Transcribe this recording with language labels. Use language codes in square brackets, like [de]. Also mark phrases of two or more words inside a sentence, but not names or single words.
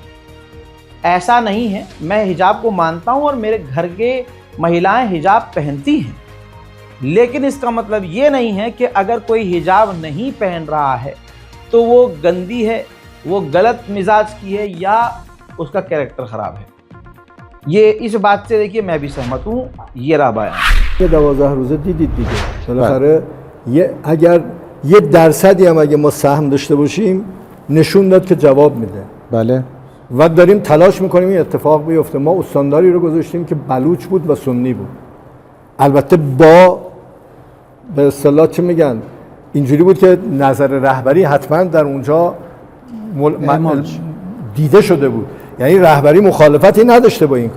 [hi] ऐसा नहीं है, मैं हिजाब को मानता हूँ और मेरे घर के महिलाएं हिजाब पहनती हैं, लेकिन इसका मतलब ये नहीं है कि अगर कोई हिजाब नहीं पहन रहा है तो वो गंदी है, वो गलत मिजाज की है या उसका कैरेक्टर ख़राब है। ये इस बात से देखिए मैं भी सहमत हूँ। ये रहा बयान। [fa] یه 12 روزه دیدید دیگه. بالاخره اگر 1% هم اگه ما سهم داشته باشیم نشون داد که جواب میده. بله. و داریم تلاش میکنیم این اتفاق بیفته. ما استانداری رو گذاشتیم که بلوچ بود و سنی بود. البته با به اصطلاح چه میگن، اینجوری بود که نظر رهبری حتما در اونجا دیده شده بود، یعنی رهبری مخالفتی نداشته با این کار.